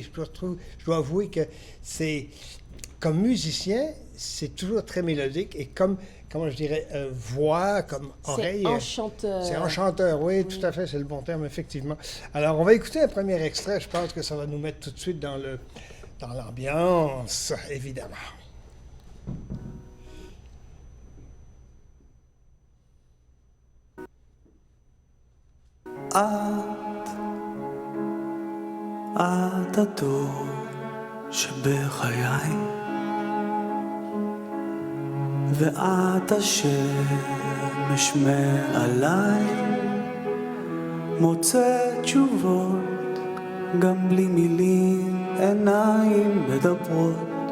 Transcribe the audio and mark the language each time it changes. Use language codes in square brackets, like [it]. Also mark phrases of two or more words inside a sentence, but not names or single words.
[fr] Je dois avouer que c'est, comme musicien, c'est toujours très mélodique et comme, comment je dirais, voix, comme oreille. C'est enchanteur. C'est enchanteur, oui, tout à fait, c'est le bon terme, effectivement. Alors, on va écouter un premier extrait. Je pense que ça va nous mettre tout de suite dans l'ambiance, évidemment. [he] את הדור שבחיי ואת השמש מעליי מוצא תשובות גם בלי מילים עיניים מדברות